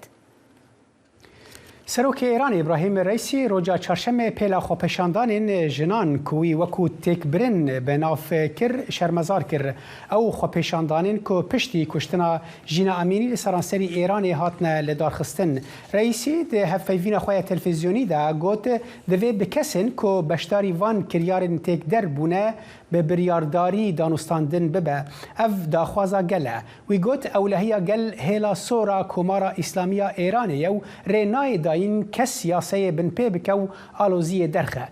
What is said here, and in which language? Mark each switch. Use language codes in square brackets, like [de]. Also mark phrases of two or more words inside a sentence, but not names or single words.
[ku] سەرۆکی ئێران ئیبراهیم ڕەیسی ڕۆژا چهارشەمە پێلا خۆپیشاندانên ژنان کوی وەکو تێکبرن بە ناوکرد شەرمەزار کرد ئەو خۆپیشاندانên ku پشتی کوشتنا ژینا ئەمینی لە سەرانسەری ئێرانê هاتنە لەدارخستن. ڕەیسی di hevpeyvîna xwe ya televîzyonî de got divê bi kesin ku beşdarî van kiryarên têkder bûne bi biryardarî danûstandin bibe. Ev daxwaza gel e. Wî got ewlehiya gel hêla sora Komara İslamiya Îranê ye û rê nayê dayîn kes yasayê bin pê bike û aloziyê derxe.